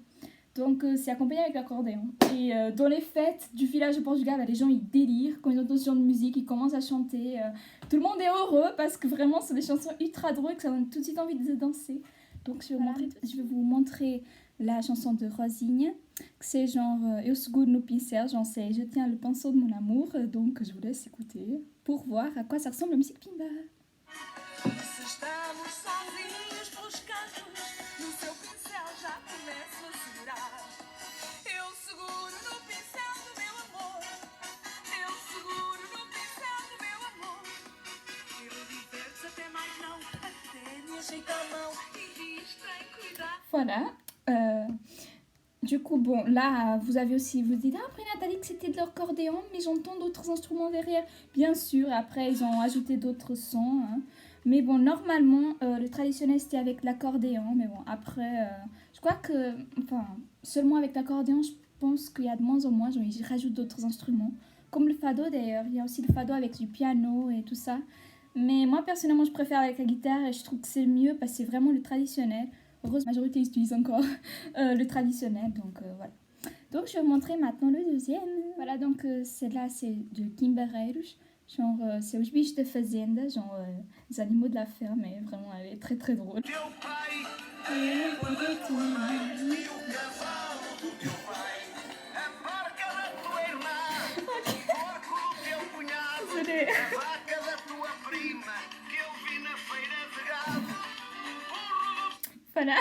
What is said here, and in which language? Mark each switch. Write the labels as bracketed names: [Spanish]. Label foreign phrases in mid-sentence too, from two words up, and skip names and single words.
[French] Donc c'est accompagné avec l'accordéon. Et dans les fêtes du village au Portugal, les gens ils délirent quand ils entendent ce genre de musique, ils commencent à chanter. Tout le monde est heureux parce que vraiment c'est des chansons ultra drôles que ça donne tout de suite envie de danser. Donc je vais vous montrer la chanson de Rosinha, que c'est genre [Portuguese] Eu seguro no pincel, [French] genre c'est Je tiens le pinceau de mon amour, donc je vous laisse écouter pour voir à quoi ça ressemble la musique Pimba. [Portuguese] Se estamos sozinhos nos cantos, no seu pincel já começo a segurar. Eu seguro no pincel do meu amor, eu seguro no pincel do meu amor. Ele diverte até mais não, até me ajeita a mão e diz tem cuidado. [French] Voilà. Du coup, bon, là, vous avez aussi, vous dites, après Nathalie, que c'était de l'accordéon, mais j'entends d'autres instruments derrière. Bien sûr, après, ils ont ajouté d'autres sons. Hein. Mais bon, normalement, le traditionnel, c'était avec l'accordéon. Mais bon, après, je crois que, enfin, seulement avec l'accordéon, je pense qu'il y a de moins en moins, genre, ils rajoutent d'autres instruments. Comme le fado, d'ailleurs. Il y a aussi le fado avec du piano et tout ça. Mais moi, personnellement, je préfère avec la guitare et je trouve que c'est le mieux parce que c'est vraiment le traditionnel. Heureusement, la majorité utilise encore le traditionnel, donc voilà. Donc je vais vous montrer maintenant le deuxième. Voilà, donc celle-là c'est de Kimber Rage, genre c'est [Portuguese] os bichos da fazenda, [French] genre les animaux de la ferme, et vraiment elle est très très drôle. Désolée. Voilà.